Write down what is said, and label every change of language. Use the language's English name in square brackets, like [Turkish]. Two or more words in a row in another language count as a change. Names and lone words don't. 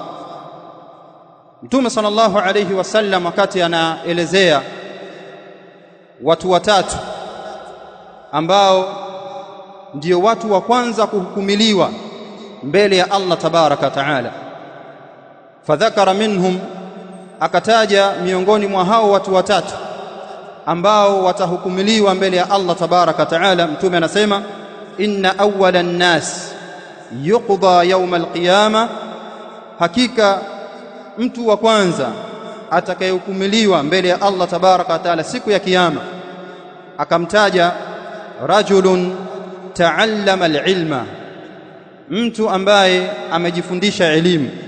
[Swahili] Mtume [Arabic] صلى الله عليه وسلم [Swahili] wakati anaelezea watu watatu ambao ndio watu wa kwanza kuhukumiliwa mbele ya Allah [Arabic] تبارك وتعالى, فذكر منهم, [Swahili] akataja miongoni mwa hao watu watatu ambao watahukumiliwa mbele ya Allah [Arabic] تبارك وتعالى. [Swahili] Mtume anasema [Arabic] إن أول الناس يقضى يوم القيامة, [Swahili] hakika mtu wa kwanza atakayehukumiliwa mbele ya Allah [Arabic] تبارك وتعالى [Swahili] siku ya kiyama, akamtaja [Arabic] رجل تعلم العلم, [Swahili] mtu ambaye amejifundisha elimu,